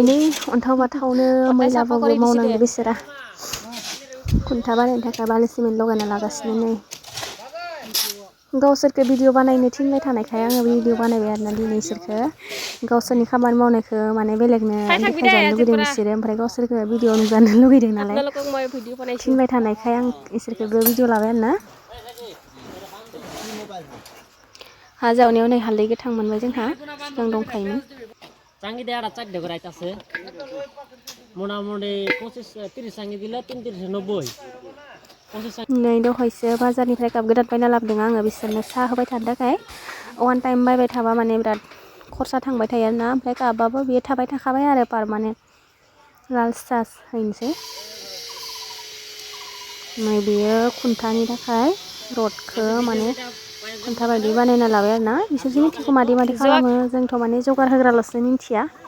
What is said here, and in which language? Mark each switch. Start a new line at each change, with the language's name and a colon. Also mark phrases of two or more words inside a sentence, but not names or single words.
Bodo: नै अन्थाव बाथावनो मैलाबाबो मावनांदो बिसोरा खुन्था बानायनो थाखाय बाला सिमेन्ट लगायना लागासिनो नै गावसोरखौ भिडिअ बानायनो थिनबाय थानायखाय आङो भिडिअ बानायबाय आरोना दिनै इसोरखो गावसोरनि खामानि मावनायखौ माने बेलेगनो देखायजानो लुगैदों बिसोरो ओमफ्राय गावसोरखो भिडिअ नुजानो लुगैदों नालाय थिनबाय थानायखाय आं इसोरखौबो भिडिअ लाबाय आरोना हा जावनायाव नै हालदै गोथां मोनबाय जोंहा सिगां दंखायोमोन
Bangla: চাঙ্গি দিয়ে একটা 4 করে আইতাছে মোটামুটি 25-30 চাঙ্গি দিলে 390
Bodo: नै दहायसो बाजारनिफ्राय काप गोदान बायना लाबोदों आङो बिसोरनो साहा होबाय थानो थाखाय
English: one time
Bodo: बायबाय थाबा माने बिराद खरसा थांबाय थायो आरोना ओमफ्राय कापआबो बेयो थाबाय थाखाबाय आरो पारमानेन्ट लाल साहा हैनोसै नै बेयो खुन्थानि थाखाय रडखौ माने खुन्था बायदि बानायना लाबाय आरोना बिसोरसो मिथिगौ मादि खालामो जोंथ' माने जगार होग्राल'सो मिथिया